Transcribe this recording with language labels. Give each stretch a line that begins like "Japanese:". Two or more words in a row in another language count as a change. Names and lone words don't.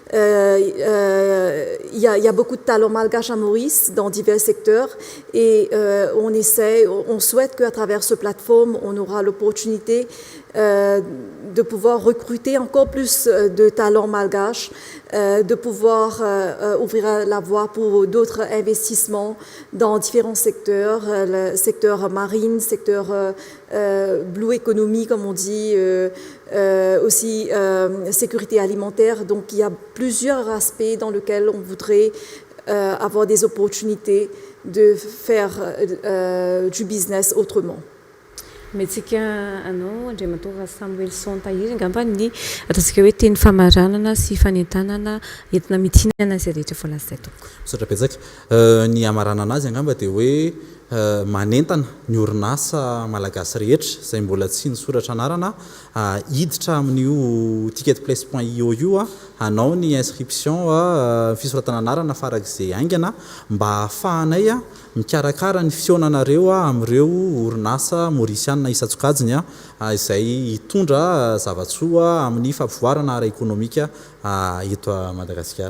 French: Il y a beaucoup de talents malgaches à Maurice dans divers secteurs et on souhaite qu'à travers ce plateforme, on aura l'opportunité de pouvoir recruter encore plus de talents malgaches, de pouvoir ouvrir la voie pour d'autres investissements dans différents secteurs, le secteur marine, secteur
English: blue economy
French: comme on dit, aussi sécurité alimentaire. Donc il y a plusieurs aspects dans lesquels on voudrait avoir des opportunités de faire du business autrement.
Malagasy: Metsika anao Andriamantoa Samuelson Tahiry angamba ny ataontsika hoe teny famaranana sy fanentanana entina mitsinana izay rehetra voalaza toko. Misaotra betsaka. Ny amaranana azy angamba dia hoe manentana ny orinasa malagasy rehetra izay mbola tsy nisoratra anarana hiditra amin'io ticketplace.io io hanao ny inscription fisoratana anarana farak'izay aingana mba hahafahanay mikarakara ny fisionanareo amin'ireo orinasa maorisiana isatsokajiny izay hitondra zavatsoa amin'ny fampivoarana ara-ekonomika eto Madagasikara.